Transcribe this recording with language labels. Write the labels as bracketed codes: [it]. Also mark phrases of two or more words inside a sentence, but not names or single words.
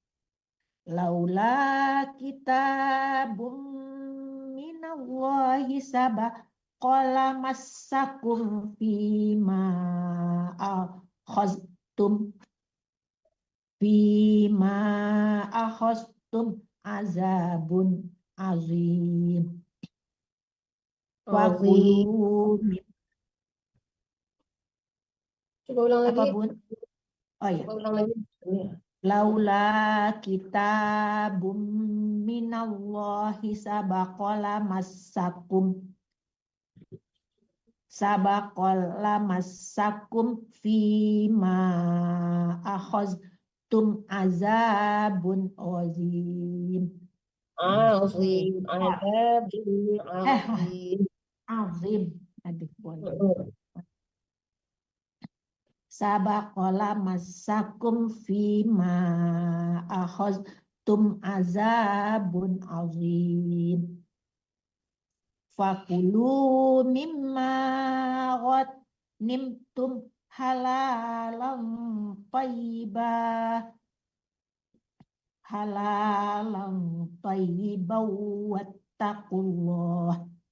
[ar] لولا كتاب من الله سبق لمسكم فيما أخذتم عذاب عظيم. Fakulu [id] Coba ulang apa lagi. Bun? Oh ya. Coba ulang lagi. [ar] لولا كتاب من الله سبق لمسكم فيما أخذتم عذاب عظيم. عظيم، عذاب عظيم. Azim. [id] Aduh, boleh. [ar] سبق لمسكم فيما أخذتم عذاب عظيم. فكلوا مما غنمتم حلالا طيبا واتقوا الله.